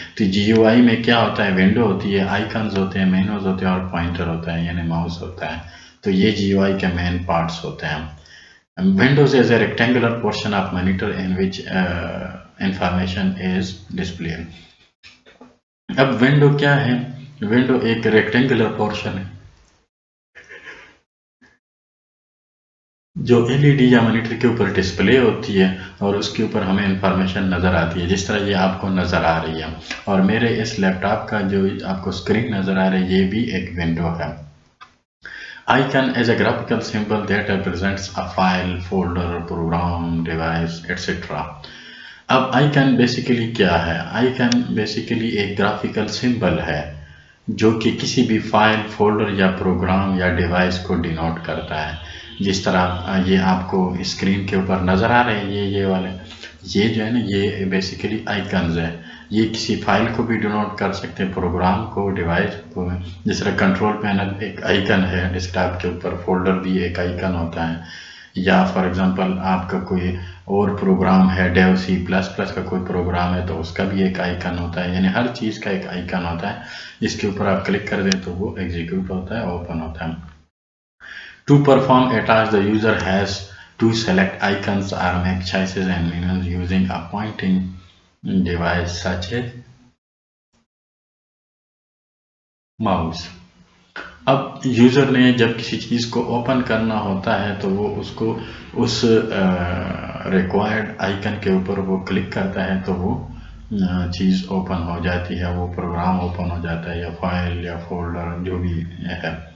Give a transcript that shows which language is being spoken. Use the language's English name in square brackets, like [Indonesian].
[Urdu] تو GUI میں کیا ہوتا ہے ونڈو ہوتی ہے، آئیکنز ہوتے ہیں، مینوز ہوتے ہیں اور پوائنٹر ہوتا ہے یعنی ماؤس ہوتا ہے. تو یہ GUI کے مین پارٹس ہوتے ہیں. [English] Windows is a rectangular portion of monitor in which information is displayed. [Urdu] اب ونڈو کیا ہے؟ ونڈو ایک ریکٹینگولر پورشن ہے جو LED یا مانیٹر کے اوپر ڈسپلے ہوتی ہے اور اس کے اوپر ہمیں انفارمیشن نظر آتی ہے جس طرح یہ آپ کو نظر آ رہی ہے. اور میرے اس لیپ ٹاپ کا جو آپ کو اسکرین نظر آ رہی ہے یہ بھی ایک ونڈو ہے. [English] Icon is a graphical symbol that represents a file, folder, program, device, etc. [Urdu] اب آئیکن بیسیکلی کیا ہے؟ آئیکن بیسیکلی ایک گرافیکل سمبل ہے جو کہ کسی بھی فائل، فولڈر یا پروگرام یا ڈیوائس کو ڈینوٹ کرتا ہے. جس طرح یہ آپ کو اسکرین کے اوپر نظر آ رہے ہیں یہ والے یہ جو ہے نا یہ بیسیکلی آئیکنز ہے. یہ کسی فائل کو بھی ڈینوٹ کر سکتے ہیں، پروگرام کو، ڈیوائس کو. جس طرح کنٹرول پینل ایک آئیکن ہے ڈیسک ٹاپ کے اوپر، فولڈر بھی ایک آئیکن ہوتا ہے. یا فار ایگزامپل آپ کا کوئی اور پروگرام ہے ڈیو C++ کا کوئی پروگرام ہے تو اس کا بھی ایک آئیکن ہوتا ہے. یعنی ہر چیز کا ایک آئیکن ہوتا ہے جس کے اوپر آپ کلک کر دیں تو وہ ایگزیکیوٹ ہوتا ہے، اوپن ہوتا ہے. [English] To perform a task, the user has to select icons or make choices and menus using a pointing device such as mouse. [Urdu] اب یوزر نے جب کسی چیز کو اوپن کرنا ہوتا ہے تو وہ اس کو اس ریکوائرڈ آئیکن کے اوپر وہ کلک کرتا ہے تو وہ چیز اوپن ہو جاتی ہے، وہ پروگرام اوپن ہو جاتا ہے یا فائل یا فولڈر جو بھی ہے.